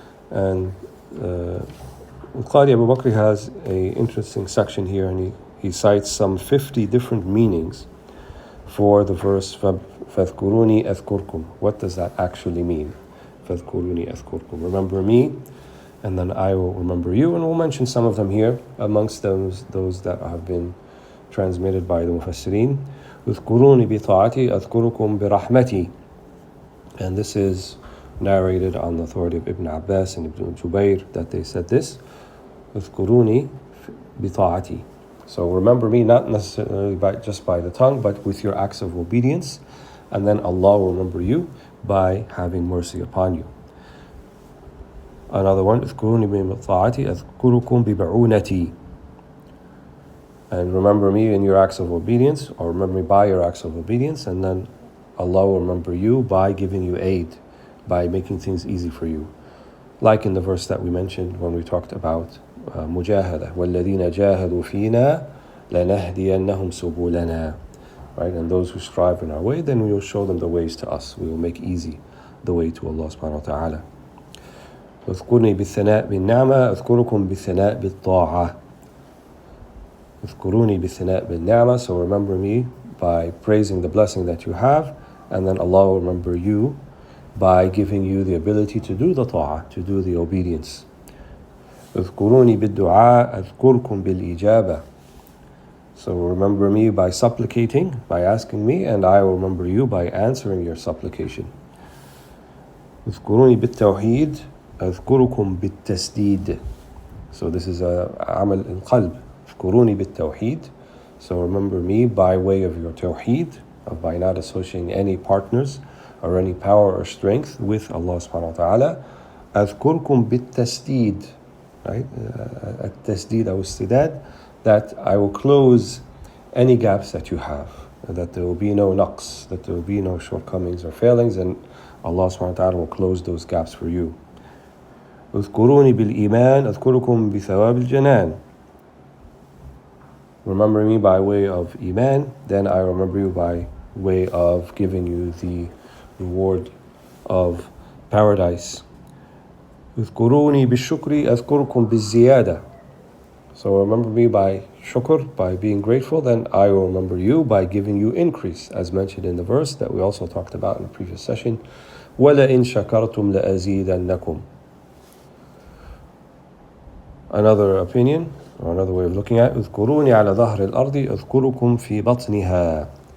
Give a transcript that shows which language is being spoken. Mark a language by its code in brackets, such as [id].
[en] And Qadi Abu Bakr has an interesting section here, and he cites some 50 different meanings for the verse [ar] فَاذْكُرُونِي أَذْكُرْكُمْ. [en] What does that actually mean? [ar] فَاذْكُرُونِي أَذْكُرْكُمْ. [en] Remember me, and then I will remember you. And we'll mention some of them here, amongst those that have been transmitted by the Mufassirin. [ar] اذْكُرُونِي بِطَاعَتِي أَذْكُرُكُمْ بِرَحْمَتِي. [en] And this is narrated on the authority of Ibn Abbas and Ibn Jubayr, that they said this, [ar] اذْكُرُونِي بِطَاعَتِي. [en] So remember me not necessarily just by the tongue, but with your acts of obedience, and then Allah will remember you by having mercy upon you. Another one, [ar] اذكروني بطاعتي أذكركم ببعونتي. [en] And remember me in your acts of obedience, or remember me by your acts of obedience, and then Allah will remember you by giving you aid, by making things easy for you. Like in the verse that we mentioned when we talked about mujahada, [ar] وَالَّذِينَ جَاهَدُوا فِينَا لَنَهْدِيَنَّهُمْ سُبُلَنَا. [en] Right, and those who strive in our way, then we will show them the ways to us. We will make easy the way to Allah subhanahu wa ta'ala. [ar] اذكرني بالثناء بالنعمة أذكركم بالثناء بالطاعة. اذكروني بالثناء بالنعمة. [en] So remember me by praising the blessing that you have, and then Allah will remember you by giving you the ability to do the ta'ah, to do the obedience. [ar] اذكروني بالدعاء أذكركم بالإجابة. [en] So remember me by supplicating, by asking me, and I will remember you by answering your supplication. [ar] اذكروني بالتوحيد أذكركم بالتسديد. [en] So this is a [ar] عمل القلب. اذكروني بالتوحيد. [en] So remember me by way of your tawheed, by not associating any partners or any power or strength with Allah subhanahu wa ta'ala. [ar] أذكركم بالتسديد. [en] Right? [ar] التسديد أو استداد, [en] that I will close any gaps that you have, that there will be no naqs, that there will be no shortcomings or failings, and Allah subhanahu wa ta'ala will close those gaps for you. [ar] اذكروني بالإيمان أذكركم بثواب الجنان. [en] Remember me by way of Iman, then I remember you by way of giving you the reward of paradise. [ar] اذكروني بالشكر أذكركم بالزيادة. [en] So remember me by shukr, by being grateful, then I will remember you by giving you increase, as mentioned in the verse that we also talked about in the previous session. [ar] وَلَئِن شَكَرْتُمْ لَأَزِيدَنَّكُمْ. [en] Another opinion, or another way of looking at it, [ar] اذكروني على ظهر الأرض أذكركم في بطنها.